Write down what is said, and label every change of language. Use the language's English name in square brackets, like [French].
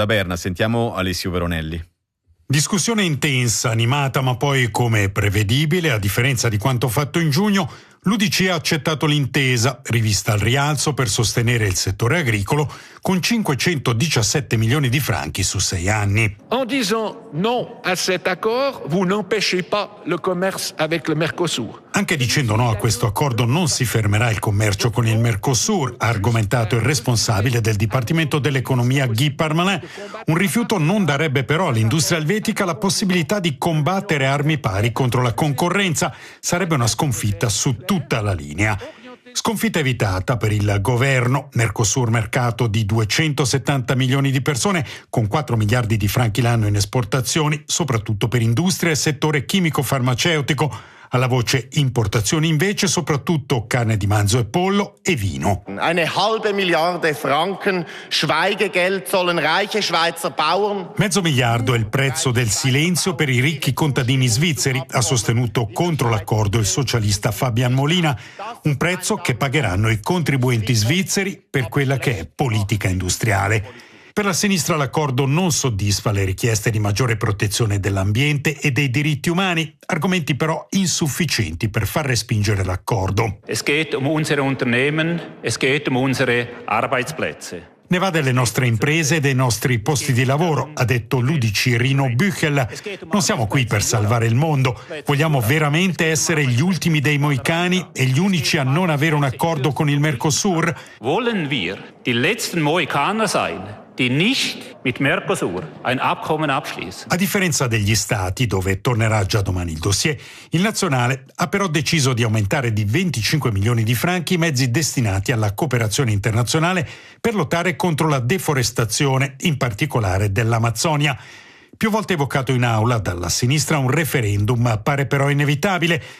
[Italian] Da Berna sentiamo Alessio Veronelli. Discussione intensa, animata, ma poi, come prevedibile, a differenza di quanto fatto in giugno, l'UDC ha accettato l'intesa, rivista al rialzo per sostenere il settore agricolo, con 517 milioni di franchi su 6 anni. [French] En disant non à cet accord, vous n'empêchez pas le commerce avec le Mercosur. [Italian] Anche dicendo no a questo accordo non si fermerà il commercio con il Mercosur, ha argomentato il responsabile del Dipartimento dell'Economia Guy Parmelin. Un rifiuto non darebbe però all'industria elvetica la possibilità di combattere armi pari contro la concorrenza. Sarebbe una sconfitta su tutta la linea. Sconfitta evitata per il governo. Mercosur, mercato di 270 milioni di persone, con 4 miliardi di franchi l'anno in esportazioni, soprattutto per industria e settore chimico-farmaceutico. Alla voce importazioni invece soprattutto carne di manzo e pollo e vino. [German] Eine halbe Milliarde Franken Schweigegeld sollen reiche Schweizer Bauern. [Italian] Mezzo miliardo è il prezzo del silenzio per i ricchi contadini svizzeri, ha sostenuto contro l'accordo il socialista Fabian Molina, un prezzo che pagheranno i contribuenti svizzeri per quella che è politica industriale. Per la sinistra l'accordo non soddisfa le richieste di maggiore protezione dell'ambiente e dei diritti umani, argomenti però insufficienti per far respingere l'accordo. [German] Es geht um unsere Unternehmen, es geht um unsere Arbeitsplätze. [Italian] Ne va delle nostre imprese e dei nostri posti di lavoro, ha detto l'UDC Rino Büchel. Non siamo qui per salvare il mondo. Vogliamo veramente essere gli ultimi dei Moicani e gli unici a non avere un accordo con il Mercosur? [German] Wollen wir die letzten Moikaner sein, die nicht mit Mercosur ein Abkommen abschließen? [Italian] A differenza degli Stati, dove tornerà già domani il dossier, il nazionale ha però deciso di aumentare di 25 milioni di franchi i mezzi destinati alla cooperazione internazionale per lottare contro la deforestazione, in particolare dell'Amazzonia. Più volte evocato in aula dalla sinistra un referendum appare però inevitabile.